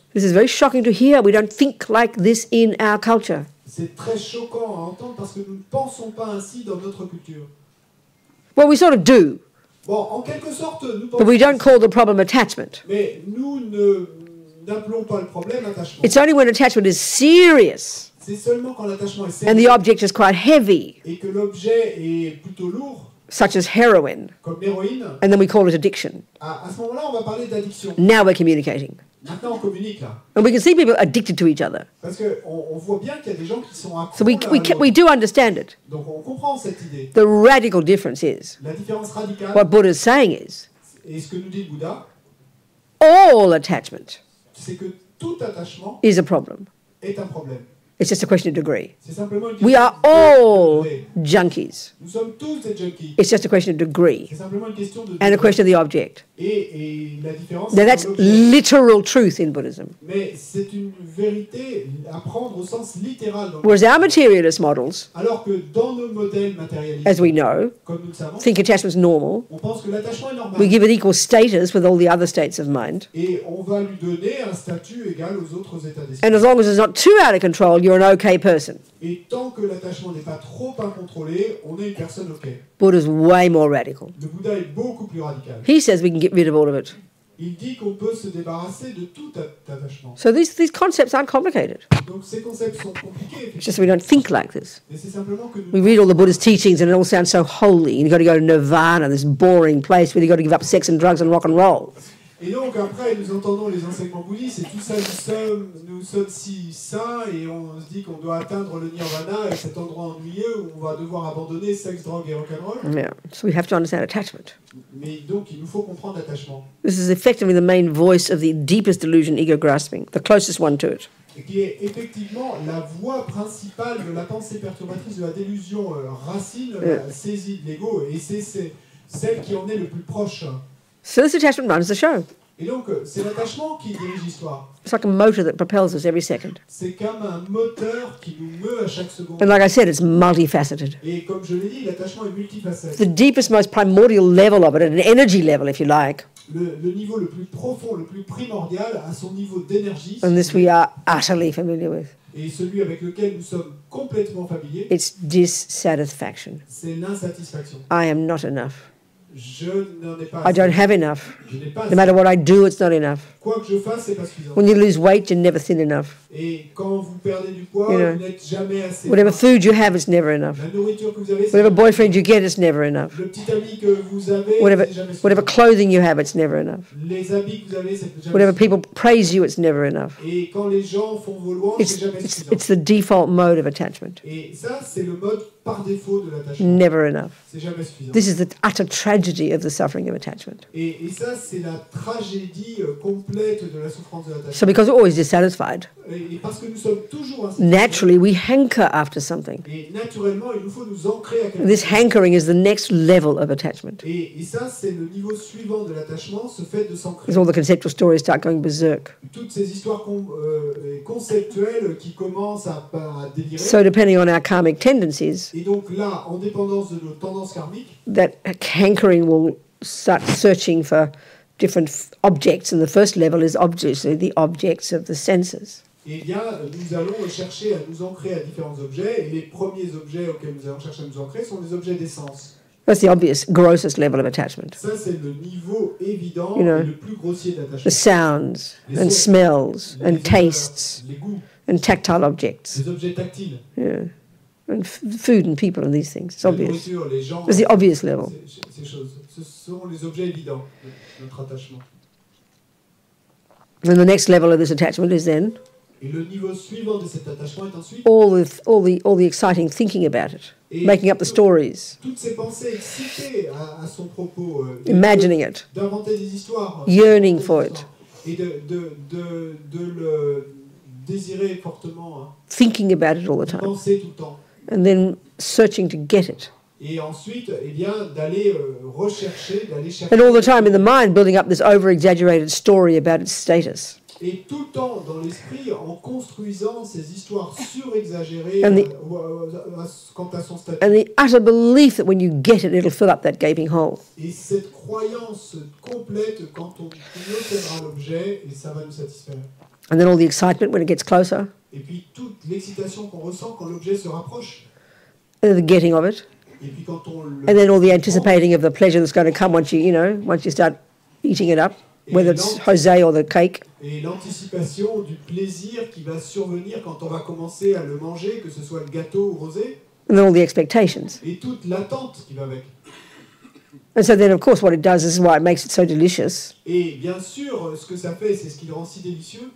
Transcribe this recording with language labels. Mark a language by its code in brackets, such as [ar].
[en] This is very shocking to hear. We don't think like this in our culture. [fr] C'est très choquant à entendre parce que nous ne pensons pas ainsi dans notre culture. [en] Well, we sort of do, [fr] Bon, en quelque sorte, nous [en] but we [fr] pensons, [en] don't call the problem attachment. [fr] mais nous n'appelons pas le problème attachement. [en] It's only when attachment is serious [fr] C'est seulement quand l'attachement est [en] and the [fr] sérieux [en] object is quite heavy [fr] et que l'objet est plutôt lourd [en] such as heroin, [fr] comme l'héroïne, [en] and then we call it addiction. [fr] à ce moment-là, on va parler d'addiction. [en] Now we're communicating. [fr] Maintenant, on communique là. [en] And we can see people addicted to each other. [fr] Parce qu'on voit bien qu'il y a des gens qui sont accros [en] So we, [fr] l'un à [en] we, [fr] l'autre. [en] we do understand it. [fr] Donc on comprend cette idée. [en] The radical difference is, [fr] La différence radicale, [en] what Buddha is saying is, [fr] et ce que nous dit le Bouddha, [en] all attachment [fr] c'est que tout attachement [en] is a problem. [fr] est un problème. [en] It's just a question of degree. [fr] C'est simplement une question [en] We are [fr] de [en] all [fr] degré. [en] junkies. [fr] Nous sommes tous des junkies. [en] It's just a question of degree [fr] C'est simplement une question de [en] and a [fr] degré. [en] question of the object. [fr] Et la différence, [en] Now [fr] c'est [en] that's [fr] dans l'objet. [en] literal truth in Buddhism. [fr] Mais c'est une vérité à prendre au sens littéral. Dans le- [en] Whereas our materialist models, [fr] Alors que dans nos modèles matérialistes, [en] as we know, [fr] comme nous le savons, [en] think attachment's normal. [fr] on pense que l'attachement est normal. [en] We give it equal status with all the other states of mind. [fr] Et on va lui donner un statut égal aux autres états d'esprit. [en] And as long as it's not too out of control, you're an okay person. [fr] Et tant que l'attachement n'est pas trop incontrôlé, on est une personne OK. [en] Buddha's way more radical. [fr] Le Bouddha est beaucoup plus radical. [en] He says we can get rid of all of it. [fr] Il dit qu'on peut se débarrasser de tout attachement. [en] So these concepts aren't complicated. [fr] Donc ces concepts sont compliqués, [en] It's just we don't think like this. [fr] mais c'est simplement que [en] We [fr] nous... [en] read all the Buddha's teachings and it all sounds so holy. You've got to go to nirvana, this boring place where you've got to give up sex and drugs and rock and roll. [fr] Et donc après, nous entendons les enseignements bouddhistes et tout ça, nous sommes si saints et on se dit qu'on doit atteindre le nirvana et cet endroit ennuyeux où on va devoir abandonner sexe, drogue et rock'n'roll. [en] Yeah. So we have to understand attachment. [fr] Mais donc il nous faut comprendre l'attachement. [en] This is effectively the main voice of the deepest delusion, ego grasping, the closest one to it. [fr] Et qui est effectivement la voie principale de la pensée perturbatrice de la délusion racine, la saisie de l'ego, et c'est celle qui en est le plus proche. [en] So this attachment runs the show. [fr] Et donc c'est l'attachement qui dirige l'histoire. [en] It's like a motor that propels us every second. [fr] C'est comme un moteur qui nous meut à chaque seconde. [en] And like I said, it's multifaceted. [fr] Et comme je l'ai dit, l'attachement est multifacette. [en] The deepest, most primordial level of it, at an energy level, if you like. [fr] Le niveau le plus profond, le plus primordial, à son niveau d'énergie, [en] And this we are utterly familiar with. [fr] et celui avec lequel nous sommes complètement familiers, [en] It's dissatisfaction. [fr] c'est l'insatisfaction. [en] I am not enough. [fr] Je n'en ai pas [en] I don't [fr] assez. [en] have enough. [fr] Je n'ai pas [en] No [fr] assez. [en] matter what I do, it's not enough. [fr] Quoi que je fasse, c'est pas suffisant. [en] When you lose weight, you're never thin enough. [fr] Et quand vous perdez du poids, [en] You know, [fr] vous n'êtes jamais assez. [en] Whatever food you have, it's never enough. [fr] La nourriture que vous avez, c'est [en] Whatever [fr] jamais [en] boyfriend you get, it's never enough. [fr] Le petit ami que vous avez, [en] Whatever, [fr] c'est jamais suffisant. [en] whatever clothing you have, it's never enough. [fr] Les habits que vous avez, c'est jamais [en] Whatever [fr] suffisant. [en] people praise you, it's never enough. [fr] Et quand les gens font vos louanges, [en] It's, [fr] c'est jamais [en] it's, [fr] suffisant. [en] it's the default mode of attachment. [fr] Et ça, c'est le mode par défaut de l'attachement. [en] Never enough. [fr] C'est jamais suffisant. [en] This is the utter tragedy of the suffering of attachment. [fr] Et ça, c'est la tragédie complète de la souffrance de l'attachement. [en] So because we're always dissatisfied, [fr] Et parce que nous sommes toujours insatisfaits, [en] naturally we hanker after something. [fr] et naturellement, il nous faut nous ancrer à quelque [en] This [fr] chose. [en] hankering is the next level of attachment. [fr] Et ça, c'est le niveau suivant de l'attachement, ce fait de s'ancrer. [en] As all the conceptual stories start going berserk. [fr] Toutes ces histoires conceptuelles qui commencent à délirer. [en] So depending on our karmic tendencies, [fr] Et donc là, en dépendance de nos tendances karmiques, [en] that hankering will start searching for different objects, and the first level is obviously the objects of the senses. [fr] eh bien, nous allons chercher à nous ancrer à différents objets, et les premiers objets auxquels nous allons chercher à nous ancrer sont les objets d'essence. [en] That's the obvious, grossest level of attachment. [fr] Ça, c'est le niveau évident [en] You know, [fr] et le plus grossier [en] The [fr] d'attachement. [en] sounds and smells and tastes [fr] Les goûts, [en] and tactile objects, [fr] les objets tactiles, [en] yeah, and food and people and these things. It's [fr] la [en] obvious. [fr] nourriture, les gens, [en] It's the obvious level. [fr] ces choses. Ce sont les objets évidents de notre attachement. [en] And the next level of this attachment is then [fr] Et le niveau suivant de cet attachement est ensuite [en] all the exciting thinking about it, making up the stories, [fr] toutes ces pensées excitées à son propos, [en] imagining it, [fr] d'inventer des histoires, [en] yearning for it, [fr] et de le désirer fortement, hein, [en] thinking about it all the time, [fr] penser tout le temps. [en] and then searching to get it. [fr] Et ensuite, eh bien, d'aller rechercher, d'aller chercher. [en] And all the time in the mind building up this over-exaggerated story about its status. [fr] Et tout le temps dans l'esprit en construisant ces histoires surexagérées [en] And the- [fr] quant à son statut. [en] And the utter belief that when you get it, it'll fill up that gaping hole. [fr] Et cette croyance complète quand on obtiendra l'objet, et ça va nous satisfaire. [en] And then all the excitement when it gets closer, [fr] Et puis toute l'excitation qu'on ressent quand l'objet se rapproche. [en] and the getting of it, [fr] Et puis quand on le [en] and then all the anticipating of the pleasure that's going to come once you start eating it up, whether it's Jose or the cake. [fr] Et l'anticipation du plaisir qui va survenir quand on va commencer à le manger, que ce soit le gâteau ou rosé, [en] And then all the expectations. [fr] et toute l'attente qui va avec. [en] And so then, of course, what it does, this is why it makes it so delicious. [fr] Et bien sûr, ce que ça fait, c'est ce qui le rend si délicieux,